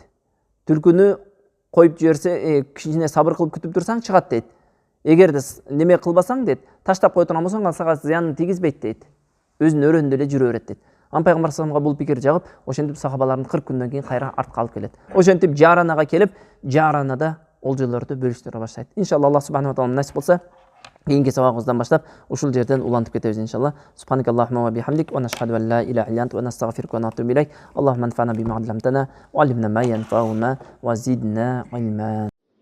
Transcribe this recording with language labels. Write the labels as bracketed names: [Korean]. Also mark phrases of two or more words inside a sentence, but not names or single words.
[Kyrgyz] Түлкүнү коюп жиберсе, кичине сабыр кылып күтүп турсаң чыгат дейт. Эгерде неме кылбасаң дейт, таштап кое турган болсоң, сага зыянын тийгизбейт дейт. Өзүнүн өрөөнүндө эле жүрө берет дейт. Ан пайгамбар [Arabic] صلى الله عليه [Kyrgyz] бул пикир жагып, ошентип сахабалардын 40 күндөн кийин кайра артка алып келет. Ошентип Жаранага келип, Жаранада олжолорду бөлүштүрө баштайт. Иншалла Аллах [Arabic] سبحانه وتعالى [Kyrgyz] насип болсо, кийинки сабагыбыздан баштап ушул жерден улантып кетебиз иншалла. [Arabic] سبحانك اللهم وبحمدك ونشهد أن لا إله إلا أنت ونستغفرك ونتوب إليك. اللهم انفعنا بما علمتنا وعلمنا ما ينفعنا وزدنا علما.